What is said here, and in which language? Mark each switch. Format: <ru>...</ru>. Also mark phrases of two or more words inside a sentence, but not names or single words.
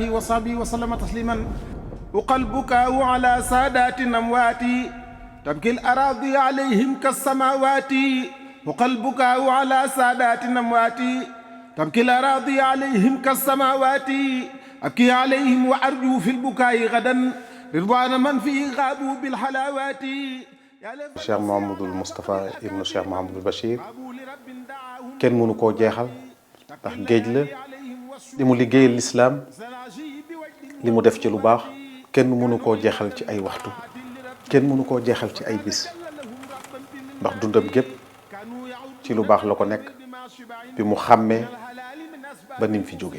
<ar>وصحبه وسلم تسليما وقلبك على سادات الأموات تبكي الأراضي عليهم كالسماوات وقلبك على سادات الأموات تبكي الأراضي عليهم كالسماوات أبكي عليهم وأرجو في البكاء غدا رضوان من فيه غابوا بالحلاوات</ar> <wo>Cheikh Mouhamadoul Moustapha ibnu Cheikh Mouhamadoul Bachir kenn mënu koo jeexal ndax géej la li mu liggéeyal lislaam li mu def ci lu baax kenn mënu koo jeexal ci ay waxtu kenn mënu koo jeexal ci ay bis ndax dundam gépp ci lu baax la ko nekk bi mu xàmmee ba nim fi jógee</wo>